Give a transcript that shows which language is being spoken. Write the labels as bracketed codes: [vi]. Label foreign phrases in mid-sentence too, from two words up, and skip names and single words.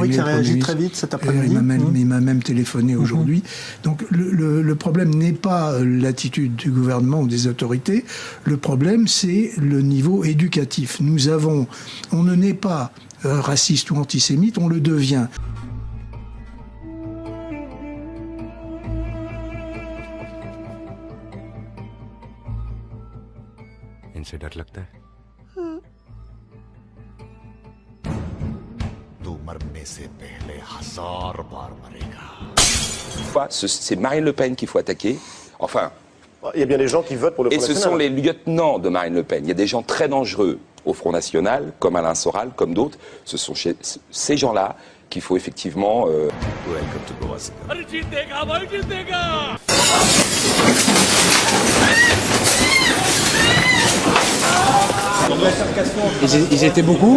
[fr] Oui, qui a réagi très vite cet après-midi. Il m'a même téléphoné aujourd'hui. Donc, le problème n'est pas l'attitude du gouvernement ou des autorités. Le problème, c'est le niveau éducatif. On ne naît pas raciste ou antisémite, on le devient. [hi] इनसे डर लगता है? तू मरने से पहले 1000 बार मरेगा। [fr] C'est Marine Le Pen qu'il faut attaquer. Enfin. Il y a bien des gens qui votent pour le Front National. Et ce sont les lieutenants de Marine Le Pen. Il y a des gens très dangereux au Front National, comme Alain Soral, comme d'autres. Ce sont ces gens-là qu'il faut effectivement... Ils étaient beaucoup?